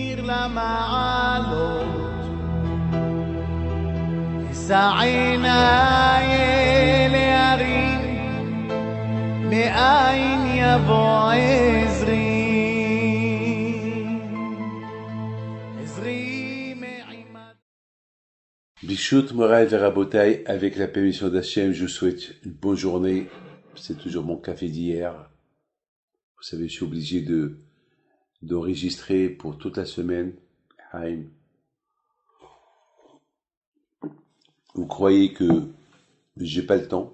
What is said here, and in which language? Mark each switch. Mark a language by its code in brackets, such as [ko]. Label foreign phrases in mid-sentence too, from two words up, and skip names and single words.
[he] למעלות, אשא עיניי להרים, מאין יבוא עזרי. ברשות מורי ורבותי, [fr] avec la permission d'Hachem, je vous souhaite une bonne journée. C'est toujours mon café d'hier. Vous savez, je suis obligé d'enregistrer pour toute la semaine. Haïm. Vous croyez que j'ai pas le temps?